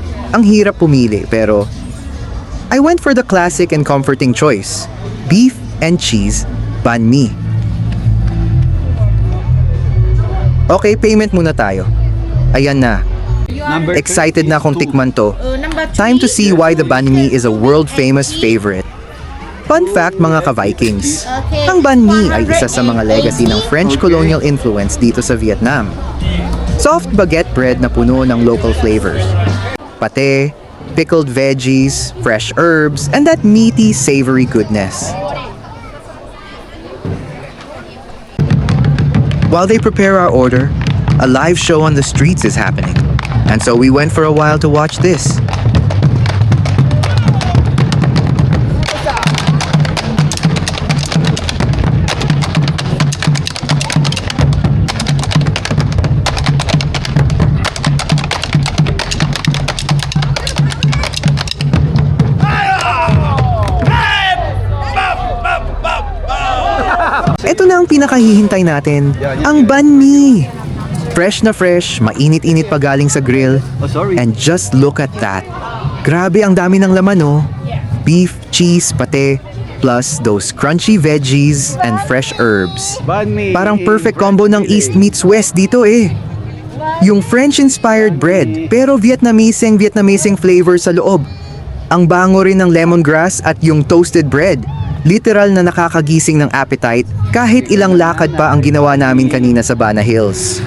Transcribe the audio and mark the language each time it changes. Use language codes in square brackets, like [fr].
[tl] Ang hirap pumili pero [en] I went for the classic and comforting choice, beef and cheese banh mi. [tl] Okay, payment muna tayo. Ayan na. Excited na akong tikman to. [en] Time to see why the banh mi is a world-famous favorite. [tl] Fun fact mga ka-Vikings, ang banh mi ay isa sa mga legacy ng French colonial influence dito sa Vietnam. [en] Soft baguette bread [tl] na puno ng [en] local flavors. Pate, pickled veggies, fresh herbs, and that meaty, savory goodness. While they prepare our order, a live show on the streets is happening. And so we went for a while to watch this. [tl] Ito na ang pinakahihintay natin, ang banh mi. Fresh na fresh, mainit-init pa galing sa grill. [en] Oh, sorry. And just look at that. [tl] Grabe ang dami ng laman oh. [en] Beef, cheese, pate, plus those crunchy veggies and fresh herbs. [vi] Banh mi. [tl] Parang perfect combo ng East meets West dito eh. Yung French-inspired bread, pero Vietnamese flavor sa loob. Ang bango rin ng lemongrass at yung toasted bread. Literal na nakakagising ng appetite kahit ilang lakad pa ang ginawa namin kanina sa Bana Hills.